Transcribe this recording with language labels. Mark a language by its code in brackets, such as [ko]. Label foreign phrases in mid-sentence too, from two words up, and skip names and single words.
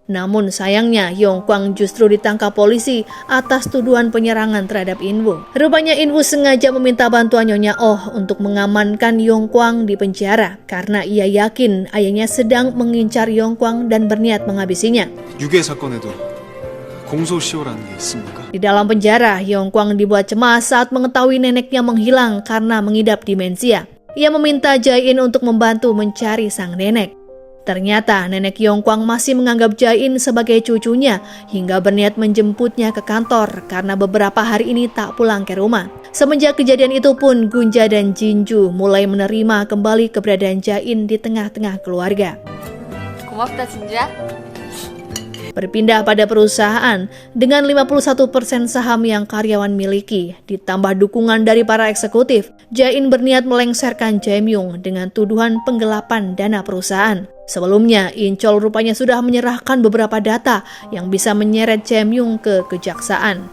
[id] Namun sayangnya, Yongkwang justru ditangkap polisi atas tuduhan penyerangan terhadap Inwoo. Rupanya Inwoo sengaja meminta bantuan Nyonya Oh untuk mengamankan Yongkwang di penjara, karena ia yakin ayahnya sedang mengincar Yongkwang dan berniat menghabisinya. [ko] 유괴 사건에도 공소시효라는 게 있습니까? [id] Di dalam penjara, Yongkwang dibuat cemas saat mengetahui neneknya menghilang karena mengidap demensia. Ia meminta Jae-in untuk membantu mencari sang nenek. Ternyata nenek Yongkwang masih menganggap Jae-in sebagai cucunya hingga berniat menjemputnya ke kantor karena beberapa hari ini tak pulang ke rumah. Semenjak kejadian itu pun, Gunja dan Jinju mulai menerima kembali keberadaan Jae-in di tengah-tengah keluarga. [ko] 고맙다 진주야. [id] Berpindah pada perusahaan dengan 51% saham yang karyawan miliki, ditambah dukungan dari para eksekutif, Jae-in berniat melengsarkan Jae-myung dengan tuduhan penggelapan dana perusahaan. Sebelumnya, Incheol rupanya sudah menyerahkan beberapa data yang bisa menyeret Jae-myung ke kejaksaan.